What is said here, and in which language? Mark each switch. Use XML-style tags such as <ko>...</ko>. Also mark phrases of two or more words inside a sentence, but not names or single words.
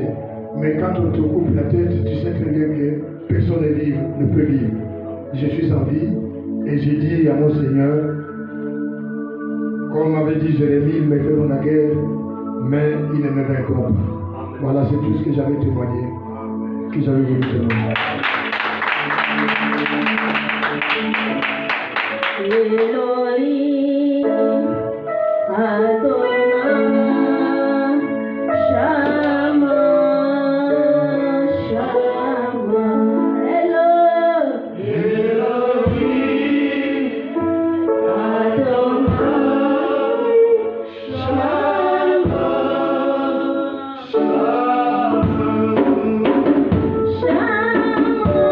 <fr>Mais quand on te coupe la tête, tu sais très bien que personne ne peut vivre. Je suis en vie et j'ai dit à mon Seigneur, comme m'avait dit Jérémie, ils me feront la guerre, mais ils ne me vaincront pas. Voilà, c'est tout ce que j'avais témoigné, que j'avais voulu témoigner. Elohim, Adonai,</fr> <he>שמע, שמע, אלוהים, אדוני, שמע, שמע, שמע.</he>